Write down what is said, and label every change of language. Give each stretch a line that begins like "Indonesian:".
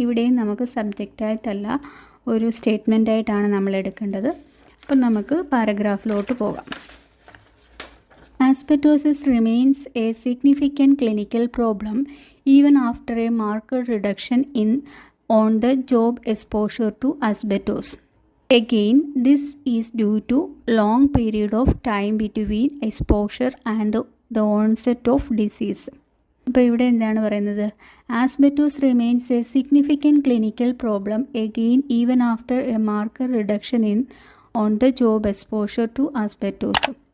Malayalam: ഇവിടെയും നമുക്ക് സബ്ജക്റ്റായിട്ടല്ല ഒരു സ്റ്റേറ്റ്മെൻറ്റായിട്ടാണ് നമ്മൾ എടുക്കേണ്ടത്. അപ്പം നമുക്ക് പാരഗ്രാഫിലോട്ട് പോകാം.
English: Asbestosis remains a significant clinical problem even after a marked reduction on the job exposure to asbestos. Again, this is due to long period of time between exposure and the onset of disease.
Malayalam: അപ്പോൾ ഇവിടെ എന്താണ് പറയുന്നത്?
English: Asbestos remains a significant clinical problem again even after a marker reduction on the job exposure to asbestos.